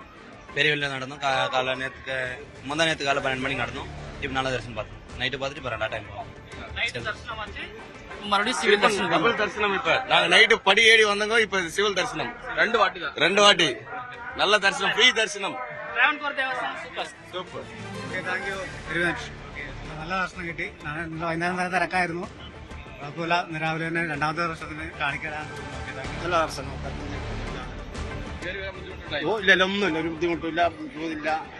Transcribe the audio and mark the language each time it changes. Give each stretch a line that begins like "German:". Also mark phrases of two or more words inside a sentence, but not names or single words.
Tamil: பெரிய வெளில நடந்தோம். காலை முந்தா நேற்று காலை 12 மணிக்கு நடந்தோம். இப்போ நல்ல தரிசனம் பார்த்தோம். நைட்டு பார்த்துட்டு இப்போ 2 டைம் மறுபடியும் சிவில் தரிசனம். டபுள் தரிசனம். இப்ப நாங்க நைட்டு படி ஏறி வந்தோங்க. இப்ப சிவில் தரிசனம் 2 வாட்டி நல்ல தரிசனம், ஃப்ரீ தரிசனம்.
Malayalam: സൂപ്പർ. നല്ല ദർശനം കിട്ടി. വൈകുന്നേരം വരെ തിരക്കായിരുന്നു. കുഴപ്പമില്ല. രാവിലെ തന്നെ 2ാമത്തെ ദർശനത്തിന് കാണിക്കാൻ നല്ല ദർശനം. ഇല്ല, ഒന്നുമില്ല, ഒരു ബുദ്ധിമുട്ടില്ല, ബുദ്ധിമുട്ടില്ല.